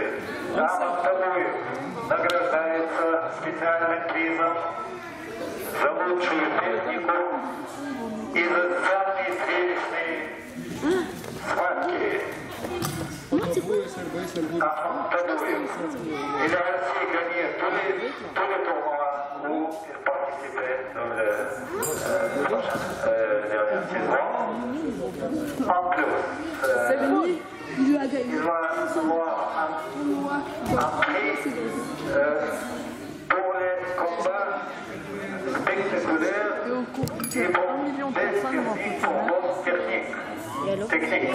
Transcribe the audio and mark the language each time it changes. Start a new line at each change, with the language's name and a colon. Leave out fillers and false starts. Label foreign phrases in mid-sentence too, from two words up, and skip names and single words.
Russian: Ахмад Табуев награждается специальным призом за лучшую технику и за самые зрелищные схватки. Ахмад Табуев.
French: Il a aussi gagné tous les tournois où il participait dans la dernière saison. En plus, il va avoir un prix pour les combats spectaculaires et pour des combats techniques.